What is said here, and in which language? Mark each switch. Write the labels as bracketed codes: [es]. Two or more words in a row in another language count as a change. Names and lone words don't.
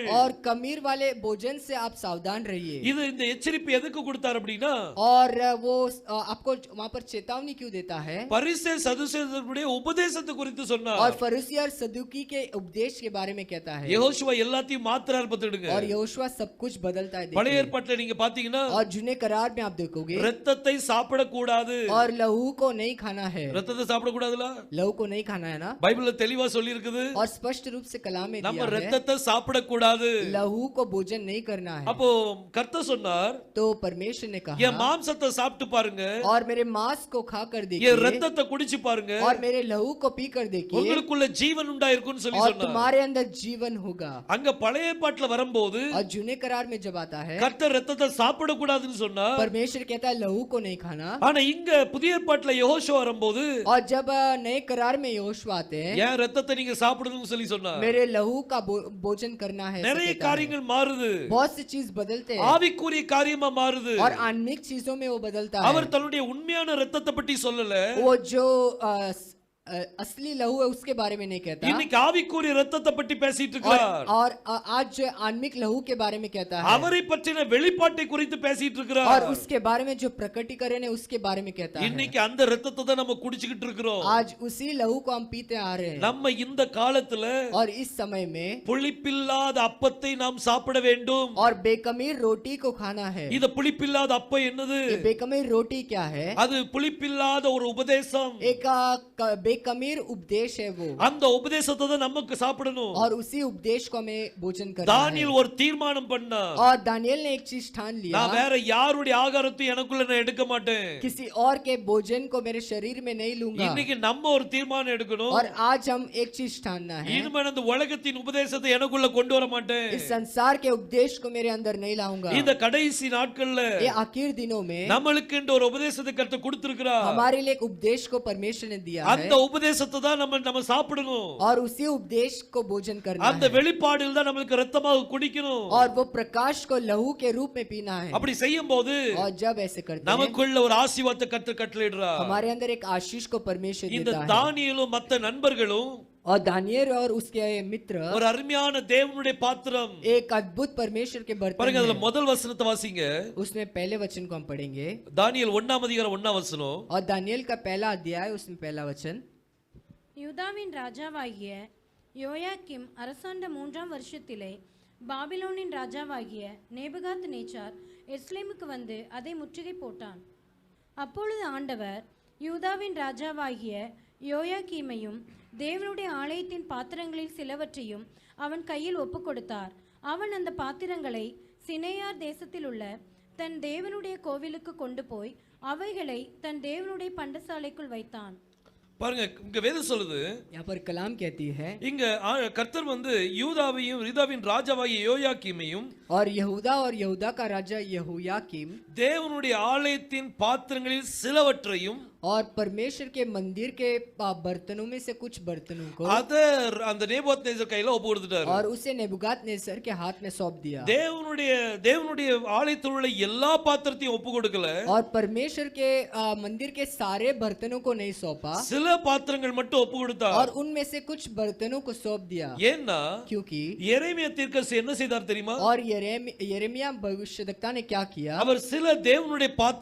[hi] और कमीर वाले भोजन से आप सावधान रहिए। [ta] இது இந்த எச்சரிப்பு எதுக்கு கொடுத்தார் அப்படினா, [hi] और वो आपको वहां पर चेतावनी क्यों देता है? [ta] பரிசேயர் சதுசேயருடைய உபதேசத்தை குறித்து சொன்னார். [hi] और फरीसी और सदुकी के उपदेश के बारे में कहता है। [ta] யெகோஷுவா எல்லாத்தையும் மாத்துறார் பார்த்துடுங்க. [hi] और यहोशुआ सब कुछ बदलता है। [ta] பழைய [hi] देखिए। [ta] ஏற்பாட்டில் நீங்க பாத்தீங்கன்னா [hi] और जूने करार में आप देखोगे, [ta] இரத்தத்தை சாப்பிடக்கூடாது. [hi] और लहू को नहीं खाना है। [ta] இரத்தத்தை சாப்பிடக்கூடாதுல [hi] लहू को नहीं खाना है ना? [ta] பைபிள்ல தெளிவா சொல்லி இருக்குது. [hi] और स्पष्ट रूप से कलाम में [ta] நம்ம [hi] दिया है, [ta] இரத்தத்தை சாப்பிடக்கூடாது. [hi] लहू को भोजन नहीं करना है। [ta] அப்போ கர்த்தர் சொன்னார், [hi] तो परमेश्वर ने कहा, [ta] என் மாம்சத்தை சாப்பிட்டு பாருங்க, [hi] और मेरे मांस को खाकर [ta] என் [hi] देखिए, [ta] இரத்தத்தை குடிச்சு பாருங்க, [hi] और मेरे लहू को पीकर देखिए, [ta] உங்களுக்குள்ள ஜீவன் உண்டாயிருக்கும்னு சொல்லி [hi] और [ta] சொன்னார். [hi] तुम्हारे अंदर जीवन होगा। [ta] அங்க பழைய ஏற்பாட்டுல வரும்போது [hi] और जूने करार में जब आता है, [ta] கர்த்தர் இரத்தத்தை சாப்பிடக்கூடாதுன்னு சொன்னார். [hi] परमेश्वर कहता है लहू को नहीं खाना। [ta] ஆனா இங்க புதிய ஏற்பாட்டுல யெகோஷுவா வரும்போது [hi] और जब नए करार में यहोशुआ आते हैं, [ta] என் இரத்தத்தை நீங்க சாப்பிடணும்னு சொல்லி சொன்னார். [hi] मेरे लहू का भोजन करना है। ऐसा [ta] நிறைய [hi] कहता है। [ta] காரியங்கள் மாறுது. [hi] बहुत सी चीज बदलते हैं [ta] ஆவிக்குரிய காரியமா மாறுது. [hi] और आत्मिक चीजों में वो बदलता है। [ta] அவர் தன்னுடைய உண்மையான இரத்தத்தை பற்றி சொல்லல. [hi] वो जो असली लहू है उसके बारे में नहीं कहता। [ta] இன்னைக்கு ஆவிக்குரிய இரத்தத்தை பற்றி பேசிட்டு [hi] और, [ta] இருக்கிறார். [hi] और आज जो आत्मिक लहू के बारे में कहता है, [ta] அவரை பற்றின வெளிப்பாட்டை குறித்து பேசிட்டு [hi] और [ta] இருக்கிறார். [hi] उसके बारे में जो प्रकटीकरण है उसके बारे में कहता है। [ta] இன்னைக்கு அந்த இரத்தத்தை தான் நம்ம குடிச்சிட்டு இருக்கிறோம். [hi] आज उसी लहू को हम पीते आ रहे हैं। [ta] நம்ம இந்த காலத்துல [hi] और इस समय में [ta] புளிப்பில்லாத அப்பத்தை நாம் சாப்பிட வேண்டும். [hi] और बेकमीर रोटी को खाना है। [ta] இந்த புளிப்பில்லாத அப்பம் என்னது? [hi] ये बेकमीर रोटी क्या है? [ta] அது புளிப்பில்லாத ஒரு உபதேசம். [hi] एक बेकमीर उपदेश है वो। [ta] அந்த உபதேசத்தை தான் நமக்கு சாப்பிடணும். [hi] और उसी उपदेश को हमें भोजन करना है। [ta] தானியேல் ஒரு தீர்மானம் பண்ணா, [hi] और दानियेल ने एक चीज ठान लिया, [ta] நான் வேற யாருடைய ஆகாரத்தையும் எனக்குள்ள நான் எடுக்க மாட்டேன். [hi] किसी और के भोजन को मेरे शरीर में नहीं लूंगा। [ta] இன்னைக்கு நம்ம ஒரு தீர்மானம் எடுக்கணும். [hi] और आज हम एक चीज ठानना है, [ta] இனிமே அந்த உலகத்தின் உபதேசத்தை எனக்குள்ள கொண்டு வர மாட்டேன். [hi] इस संसार के उपदेश को मेरे अंदर नहीं लाऊंगा। [ta] இந்த கடைசி நாட்கள்ல [hi] ये आखिर दिनों में [ta] நம்மளுக்கு ஒரு உபதேசத்தை கர்த்தர் கொடுத்திருக்கிறார். [hi] हमारे लिए एक उपदेश को परमेश्वर ने दिया है, [ta] அந்த உபதேசத்தை தான் நம்ம சாப்பிடணும். [hi] और उसी उपदेश को भोजन करना [ta] அந்த [hi] है। [ta] வெளிப்பாடில் தான் நமக்கு இரத்தமாக குடிக்கணும். [hi] और वो प्रकाश को लहू के रूप में पीना है। [ta] அப்படி செய்யும்போது [hi] और जब ऐसे करते हैं, [ta] நமக்குள்ள ஒரு ஆசீர்வாதத்தை கர்த்தர் கட்டளையிடுறார். [hi] हमारे अंदर एक आशीष को परमेश्वर [ta] இந்த [hi] देता है। [ta] தானியேலும் மத்த நண்பர்களும் [hi] और दानियेल और उसके मित्र [ta] ஒரு அருமையான தேவனுடைய பாத்திரம். [hi] एक अद्भुत परमेश्वर के बर्तन [ta] பாருங்க, அதுல [hi] हैं। [ta] முதல் வசனத்தை வாசிங்க. [hi] उसमें पहले वचन को हम पढ़ेंगे, [ta] தானியேல் 1ஆம் அதிகாரம் 1ஆம் வசனம். [hi] और दानियेल का पहला अध्याय उसमें पहला वचन, [ta] யூதாவின் ராஜாவாகிய யோயாக்கிம் அரசாண்ட 3ஆம் வருஷத்திலே பாபிலோனின் ராஜாவாகிய நேபுகாத் நேச்சார் எருசலேமுக்கு வந்து அதை முற்றுகை போட்டான். அப்பொழுது ஆண்டவர் யூதாவின் ராஜாவாகிய யோயாக்கீமையும் தேவனுடைய ஆலயத்தின் பாத்திரங்களில் சிலவற்றையும் அவன் கையில் ஒப்பு கொடுத்தார். அவன் அந்த பாத்திரங்களை சினேயார் தேசத்தில் உள்ள தன் தேவனுடைய கோவிலுக்கு கொண்டு போய் அவைகளை தன் தேவனுடைய பண்டசாலைக்குள் வைத்தான். பாருங்க, இங்க வேதம் சொல்லுது, [hi] यहाँ पर कलाम कहती है, [ta] இங்க கர்த்தர் வந்து யூதாவையும் யூதாவின் ராஜாவாகிய யோயாக்கீமையும் [hi] और यहूदा का राजा यहोयाकीम [ta] தேவனுடைய ஆலயத்தின் பாத்திரங்களில் சிலவற்றையும் [hi] और परमेश्वर के मंदिर के बर्तनों में से कुछ बर्तनों को [ta] அத அந்த நேபுகாத்நேசர் கையில ஒப்பு கொடுத்துட்டாரு. [hi] और उसे नेबुकादनेस्सर के हाथ में सौंप दिया। [ta] தேவனுடைய ஆலயத்தில் உள்ள எல்லா பாத்திரத்தையும் ஒப்பு கொடுக்கல. [hi] और परमेश्वर के मंदिर के सारे बर्तनों को नहीं सौंपा, [ta] சில பாத்திரங்கள் மட்டும் ஒப்பு கொடுத்தார். [hi] और उनमें से कुछ बर्तनों को सौंप दिया। [ta] ஏன்னா [hi] क्योंकि [ta] எரேமியா தீர்க்கதரிசி என்ன செய்தார் தெரியுமா? [hi] और यिर्मयाह भविष्यद्वक्ता ने क्या किया, [ta] அவர் சில தேவனுடைய பாத்திரங்களை